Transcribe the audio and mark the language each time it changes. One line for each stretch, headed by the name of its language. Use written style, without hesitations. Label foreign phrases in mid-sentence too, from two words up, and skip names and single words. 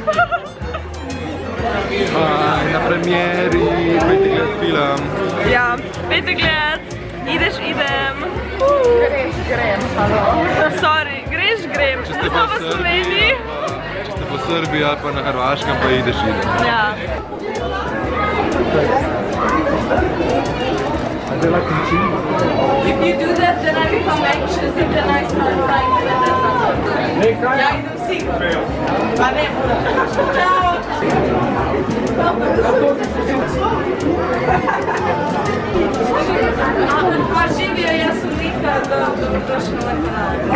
Slovenian: Na premieri pejte gledat film. Ja, pejte gledat.
Croatian: Ideš, idem.
Slovenian: Grem, halo. Sorry, greš, grem. Če ste pa v Srbiji ali pa na Hrvaškem, pa
Croatian: ideš, idem.
Slovenian: Ja.
English: If you do that, then I become anxious and then I start crying and then that's not good.
Croatian: Ja idem sigurno. Pa ne. Ćao. Pa živio, ja sam Nika, došla na kanal.